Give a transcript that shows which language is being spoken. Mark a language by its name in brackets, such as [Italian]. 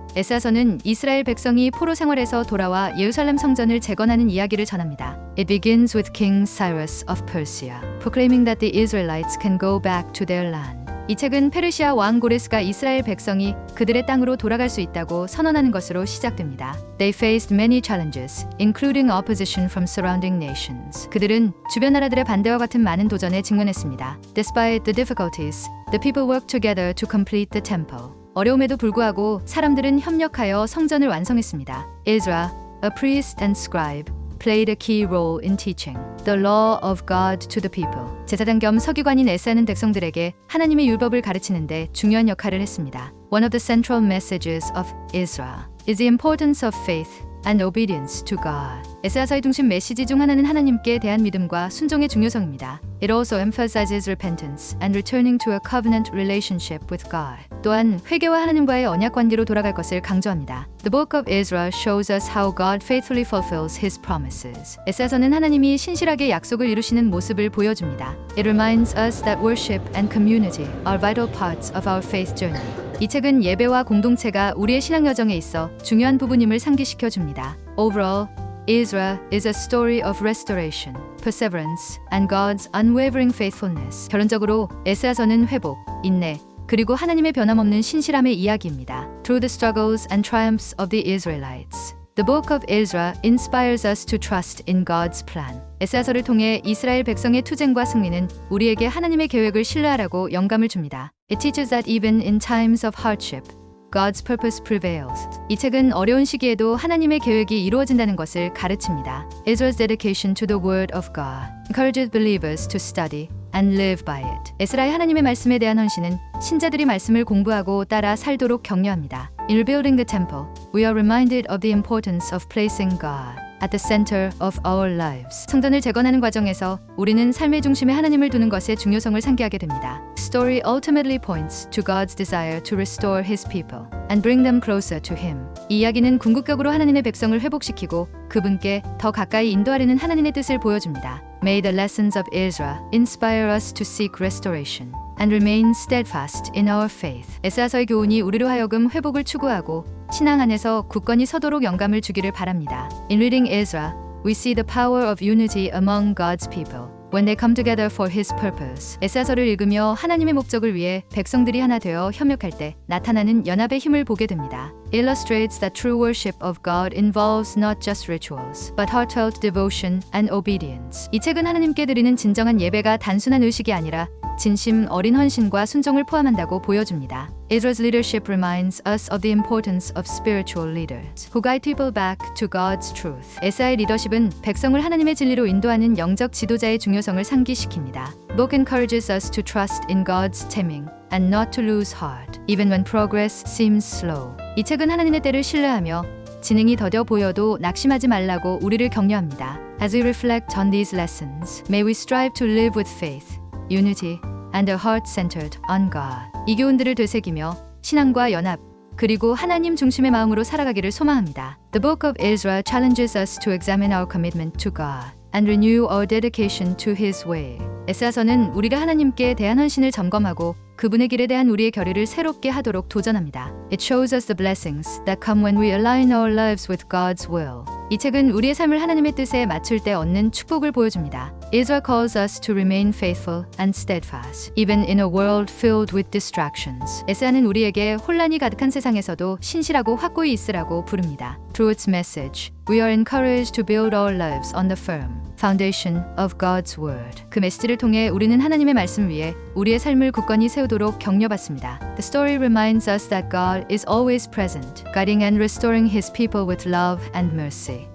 [Korean] 에스라서는 이스라엘 백성이 포로 생활에서 돌아와 예루살렘 성전을 재건하는 이야기를 전합니다. [English] It begins with King Cyrus of Persia, proclaiming that the Israelites can go back to their land. [Korean] 이 책은 페르시아 왕 고레스가 이스라엘 백성이 그들의 땅으로 돌아갈 수 있다고 선언하는 것으로 시작됩니다. [English] They faced many challenges, including opposition from surrounding nations. [Korean] 그들은 주변 나라들의 반대와 같은 많은 도전에 직면했습니다. [English] Despite the difficulties, the people worked together to complete the temple. [Korean] 어려움에도 불구하고 사람들은 협력하여 성전을 완성했습니다. [English] Ezra, a priest and scribe, played a key role in teaching the law of God to the people. [Korean] 제사장 겸 서기관인 에스라는 백성들에게 하나님의 율법을 가르치는데 중요한 역할을 했습니다. [English] One of the central messages of Ezra is the importance of faith and obedience to God. [Korean] 에스라서의 중심 메시지 중 하나는 하나님께 대한 믿음과 순종의 중요성입니다. [English] It also emphasizes repentance and returning to a covenant relationship with God. [Korean] 또한 회개와 하나님과의 언약 관계로 돌아갈 것을 강조합니다. [English] The book of Ezra shows us how God faithfully fulfills His promises. [Korean] 에스라서는 하나님이 신실하게 약속을 이루시는 모습을 보여줍니다. [English] It reminds us that worship and community are vital parts of our faith journey. [Korean] 이 책은 예배와 공동체가 우리의 신앙 여정에 있어 중요한 부분임을 상기시켜 줍니다. [English] Overall, Ezra is a story of restoration, perseverance, and God's unwavering faithfulness. [Korean] 결론적으로 에스라서는 회복, 인내, 그리고 하나님의 변함없는 신실함의 이야기입니다. [English] Through the struggles and triumphs of the Israelites, the book of Ezra inspires us to trust in God's plan. [Korean] 에스라서를 통해 이스라엘 백성의 투쟁과 승리는 우리에게 하나님의 계획을 신뢰하라고 영감을 줍니다. [English] It teaches that even in times of hardship, God's purpose prevails. [Korean] 이 책은 어려운 시기에도 하나님의 계획이 이루어진다는 것을 가르칩니다. [English] Ezra's dedication to the Word of God encourages believers to study and live by it. [Korean] 에스라의 하나님의 말씀에 대한 헌신은 신자들이 말씀을 공부하고 따라 살도록 격려합니다. [English] In rebuilding the temple, we are reminded of the importance of placing God at the center of our lives. [Korean] 성전을 재건하는 과정에서 우리는 삶의 중심에 하나님을 두는 것의 중요성을 상기하게 됩니다. [English] Story ultimately points to God's desire to restore His people and bring them closer to Him. [Korean] 이 이야기는 궁극적으로 하나님의 백성을 회복시키고 그분께 더 가까이 인도하려는 하나님의 뜻을 보여줍니다. [English] May the lessons of Ezra inspire us to seek restoration and remain steadfast in our faith. [Korean] 에스라서의 교훈이 우리로 하여금 회복을 추구하고 신앙 안에서 굳건히 서도록 영감을 주기를 바랍니다. [English] In reading Ezra, we see the power of unity among God's people when they come together for His purpose. [Korean] 에사서를 읽으며 하나님의 목적을 위해 백성들이 하나 되어 협력할 때 나타나는 연합의 힘을 보게 됩니다. [English] Illustrates that true worship of God involves not just rituals, but heartfelt devotion and obedience. [Korean] 이 책은 하나님께 드리는 진정한 예배가 단순한 의식이 아니라 진심 어린 헌신과 순종을 포함한다고 보여줍니다. [English] Israel's leadership reminds us of the importance of spiritual leaders who guide people back to God's truth. [Korean] 에사의 리더십은 백성을 하나님의 진리로 인도하는 영적 지도자의 중요성을 상기시킵니다. [English] The book encourages us to trust in God's timing and not to lose heart, even when progress seems slow. [Korean] 이 책은 하나님의 때를 신뢰하며 진행이 더뎌 보여도 낙심하지 말라고 우리를 격려합니다. [English] As we reflect on these lessons, may we strive to live with faith, unity, and a heart centered on God. [Korean] 이 교훈들을 되새기며 신앙과 연합, 그리고 하나님 중심의 마음으로 살아가기를 소망합니다. [English] The Book of Ezra challenges us to examine our commitment to God and renew our dedication to His way. [Korean] 에사서는 우리가 하나님께 대한 헌신을 점검하고 그분의 길에 대한 우리의 결의를 새롭게 하도록 도전합니다. [English] It shows us the blessings that come when we align our lives with God's will. [Korean] 이 책은 우리의 삶을 하나님의 뜻에 맞출 때 얻는 축복을 보여줍니다. [English] Ezra calls us to remain faithful and steadfast, even in a world filled with distractions. [Korean] 에사는 우리에게 혼란이 가득한 세상에서도 신실하고 확고히 있으라고 부릅니다. [English] Through its message, we are encouraged to build our lives on the firm foundation of God's word. [Korean] 그 메시지를 통해 우리는 하나님의 말씀 위에 우리의 삶을 굳건히 세우도록 격려받습니다. [English] The story reminds us that God is always present, guiding and restoring His people with love and mercy.